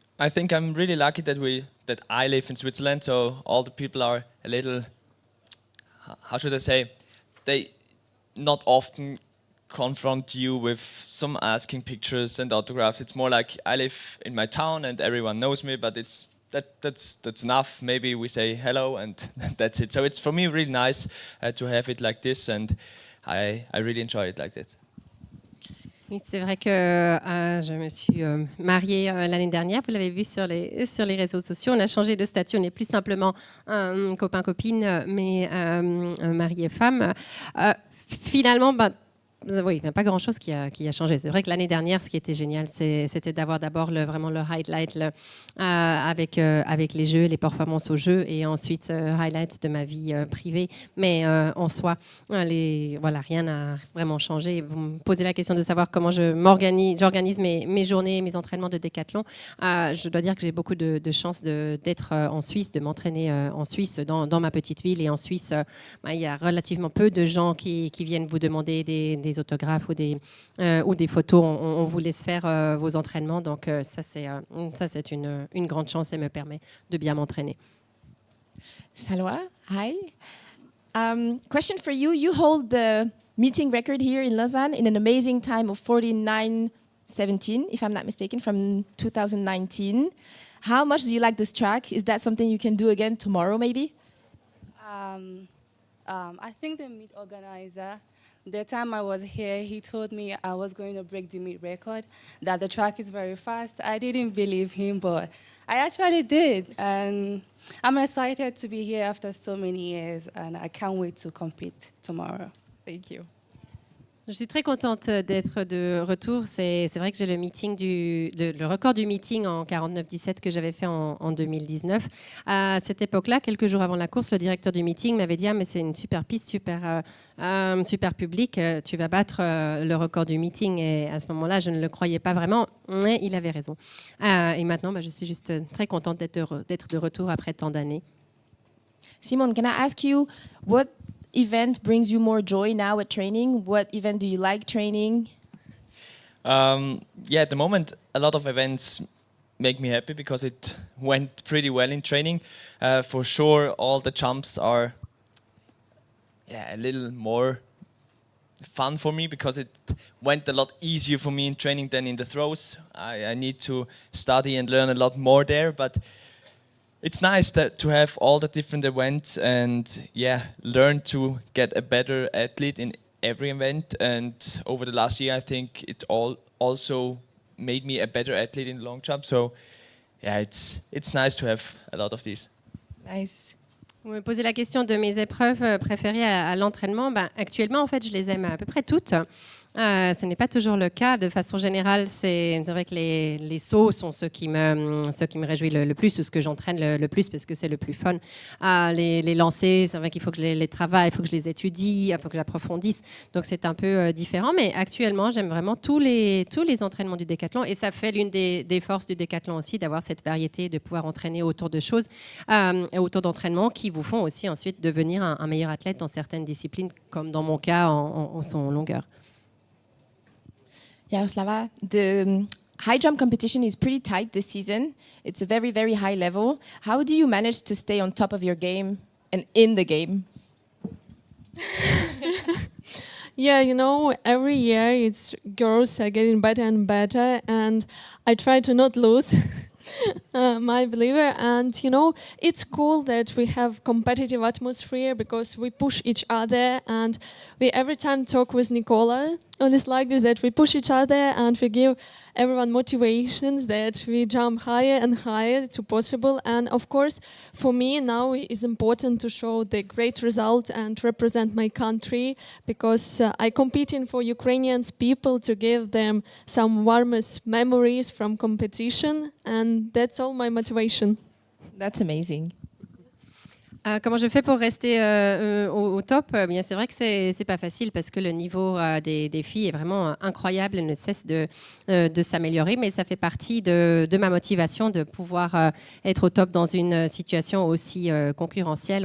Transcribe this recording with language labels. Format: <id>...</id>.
<en>I think I'm really lucky that I live in Switzerland, so all the people are a little, how should I say, they not often confront you with some asking pictures and autographs. It's more like I live in my town and everyone knows me, but that's enough. Maybe we say hello and that's it. So it's for me really nice to have it like this, and I really enjoy it like that.</en> <fr>Oui, c'est vrai que je me suis mariée l'année dernière. Vous l'avez vu sur les réseaux sociaux. On a changé de statut. On n'est plus simplement copain-copine, mais mari et femme. Finalement, oui, il n'y a pas grand-chose qui a changé. C'est vrai que l'année dernière, ce qui était génial, c'était d'avoir d'abord vraiment le highlight avec les jeux, les performances aux jeux, et ensuite highlight de ma vie privée. Mais en soi, rien n'a vraiment changé. Vous me posez la question de savoir comment j'organise mes journées, mes entraînements de décathlon. Je dois dire que j'ai beaucoup de chance d'être en Suisse, de m'entraîner en Suisse, dans ma petite ville. Et en Suisse, il y a relativement peu de gens qui viennent vous demander des des autographes ou des photos. On vous laisse faire vos entraînements. Donc ça, c'est une grande chance et me permet de bien m'entraîner.</fr> <en>Salwa, hi. Question for you. You hold the meeting record here in Lausanne in an amazing time of 49:17, if I'm not mistaken, from 2019. How much do you like this track? Is that something you can do again tomorrow, maybe? I think the meet organizer, the time I was here, he told me I was going to break the meet record, that the track is very fast. I didn't believe him, but I actually did. And I'm excited to be here after so many years, and I can't wait to compete tomorrow. Thank you.</en> <fr>Je suis très contente d'être de retour. C'est vrai que j'ai le record du meeting en 49-17 que j'avais fait en 2019. À cette époque-là, quelques jours avant la course, le directeur du meeting m'avait dit mais c'est une super piste, super public, tu vas battre le record du meeting. Et à ce moment-là, je ne le croyais pas vraiment, mais il avait raison. Et maintenant, je suis juste très contente d'être de retour après tant d'années.</fr> <en>Simone, can I ask you what event brings you more joy now at training? What event do you like training? At the moment, a lot of events make me happy because it went pretty well in training. For sure, all the jumps are a little more fun for me because it went a lot easier for me in training than in the throws. I need to study and learn a lot more there, but it's nice to have all the different events and learn to get a better athlete in every event. And over the last year, I think it also made me a better athlete in long jump. So it's nice to have a lot of these. Nice.</en> <fr>Vous me posez la question de mes épreuves préférées à l'entraînement. Actuellement, en fait, je les aime à peu près toutes. Ce n'est pas toujours le cas. De façon générale, c'est vrai que les sauts sont ceux qui me réjouissent le plus, ce que j'entraîne le plus parce que c'est le plus fun. Les lancers, c'est vrai qu'il faut que je les travaille, il faut que je les étudie, il faut que j'approfondisse. Donc c'est un peu différent. Mais actuellement, j'aime vraiment tous les entraînements du décathlon. Et ça fait l'une des forces du décathlon aussi, d'avoir cette variété, de pouvoir entraîner autour de choses, autour d'entraînements qui vous font aussi ensuite devenir un meilleur athlète dans certaines disciplines, comme dans mon cas en saut en longueur.</fr> <en>Yaroslava, the high jump competition is pretty tight this season. It's a very, very high level. How do you manage to stay on top of your game and in the game? Every year girls are getting better and better, and I try to not lose. My believer, and it's cool that we have competitive atmosphere because we push each other, and we every time talk with Nicola on this like this, that we push each other and we give everyone motivations that we jump higher and higher to possible. And of course, for me now it's important to show the great result and represent my country because I competing for Ukrainian people to give them some warmest memories from competition, and that's all my motivation. That's amazing.</en> <fr>Comment je fais pour rester au top? Bien, c'est vrai que c'est pas facile parce que le niveau des filles est vraiment incroyable, elle ne cesse de s'améliorer, mais ça fait partie de ma motivation de pouvoir être au top dans une situation aussi concurrentielle.</fr>